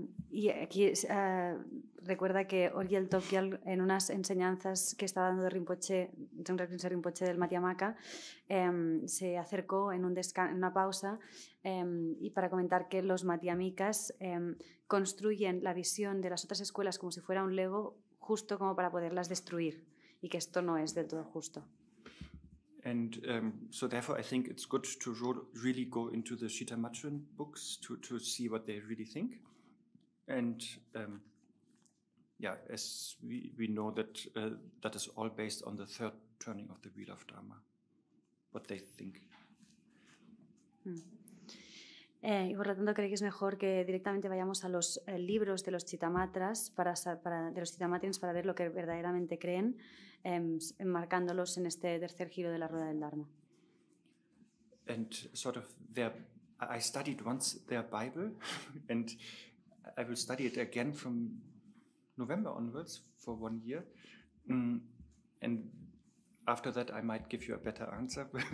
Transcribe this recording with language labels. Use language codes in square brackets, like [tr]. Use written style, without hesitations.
[es] Y aquí recuerda que Ogyal Topgyal, en unas enseñanzas que estaba dando Rinpoche, Dzongsar Khyentse Rinpoche del Madhyamaka, se acercó en una pausa y para comentar que los madhyamikas construyen la visión de las otras escuelas como si fuera un Lego, justo como para poderlas destruir, y que esto no es del todo justo. [en] And so therefore I think it's good to really go into the Chitamatran books to see what they really think. And as we know that that is all based on the third turning of the wheel of Dharma, what they think. [es] Y por lo tanto creo que es mejor que directamente vayamos a los libros de los chitamatras de los chitamatrins para ver lo que verdaderamente creen, enmarcándolos en este tercer giro de la rueda del Dharma. [en] And sort of I studied once their Bible and I will study it again from November onwards for 1 year. And after that, I might give you a better answer.